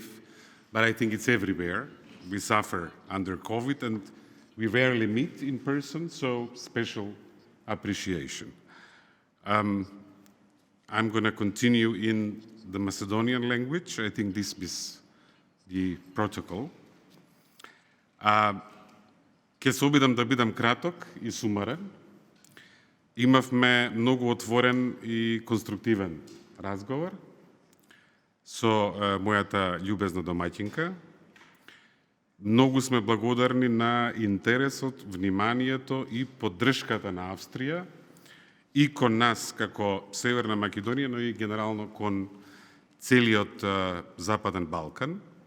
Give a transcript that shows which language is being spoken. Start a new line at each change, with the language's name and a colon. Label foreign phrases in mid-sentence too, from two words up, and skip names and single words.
English: But I think it's everywhere. We suffer under COVID and we rarely meet in person, so special appreciation. I'm going to continue in the Macedonian language. I think this is the protocol.
Macedonian: Ке се обидам да бидам краток и сумарен. Имавме многу отворен и конструктивен разговор со мојата љубезна домаќинка. Многу сме благодарни на интересот, вниманието и поддршката на Австрија и кон нас како Северна Македонија, но и генерално кон целиот Западен Балкан.